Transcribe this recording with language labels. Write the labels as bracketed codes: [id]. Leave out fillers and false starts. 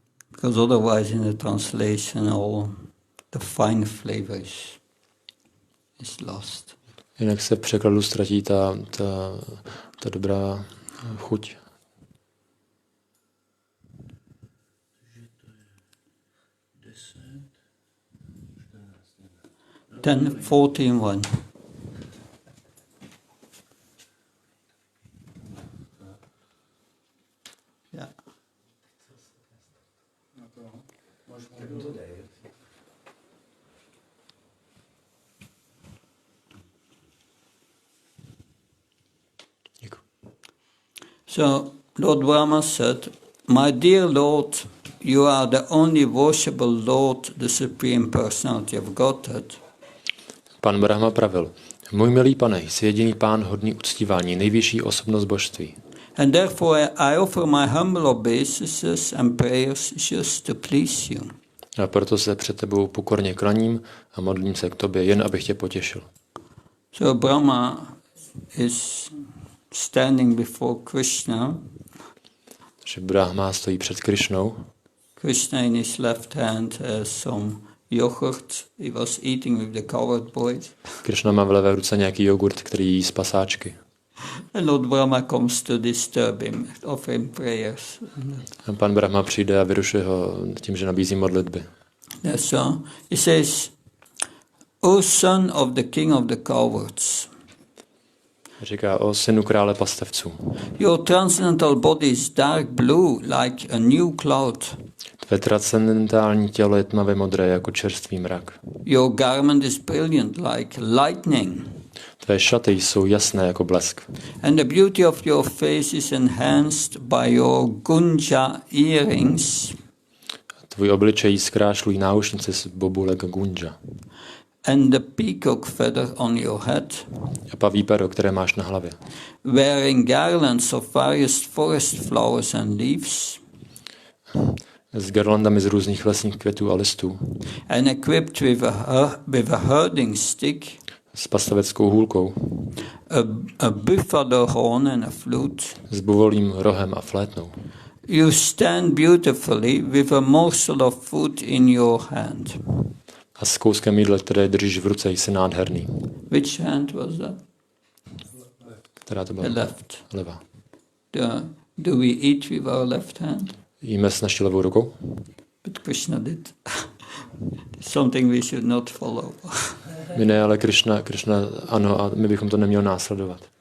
[en] Because otherwise in the translation all the fine flavor is lost. [cs] Jinak se v překladu ztratí ta dobrá chuť. [en] Ten 14:1. So Lord Brahma said, "My dear Lord, you are the only worshipable Lord, the Supreme Personality of Godhead. [cs] Pan Brahma pravil, můj milý pane, jsi jediný pán hodný uctívání, nejvyšší osobnost božství. [en] And therefore I offer my humble obeisances and prayers just to please you." [cs] A proto se před tebou pokorně klaním a modlím se k tobě, jen abych tě potěšil. [en] So Brahma is standing before Krishna. [cs] Že Brahma stojí před Krišnou. [en] Krishna in his left hand has some yogurt he was eating with the cowherd boys. [cs] Krišna má v levé ruce nějaký jogurt, který jí z pasáčky. [en] And Lord Brahma comes to disturb him, offer him prayers. [cs] A pan Brahma přijde a vyrušuje ho tím, že nabízí modlitby. [en] So he says, "O son of the king of the cowherds, [cs] Říká o synu krále pastevců. [en] your transcendental body is dark blue like a new cloud. [cs] Tvé transcendentální tělo je tmavě modré jako čerstvý mrak. [en] Your garment is brilliant like lightning. [cs] Tvé šaty jsou jasné jako blesk. [en] And the beauty of your face is enhanced by your gunja earrings [cs] Tvůj obličej zkrášlují náušnice z bobulek gunja. [en] and the peacock feather on your head. [cs] A paví pero, které máš na hlavě. [en] Wearing garlands of various forest flowers and leaves, [cs] S garlandami z různých lesních květů a listů. [en] and equipped with a herding stick, [cs] S pastaveckou hůlkou. [en] a buffalo horn and a flute. [cs] S buvolím rohem a flétnou. [en] You stand beautifully with a morsel of food in your hand. [cs] A s kouskem jídla, které držíš v ruce, jsi nádherný. [en] Which hand was that? [cs] Která to byla? [en] The left. [cs] Levá. [en] Do we eat with our left hand? [cs] Jíme s naší levou rukou? [en] But Krishna did. Something we should not follow. [cs] My ne, ale Krishna ano, a my bychom to neměli následovat.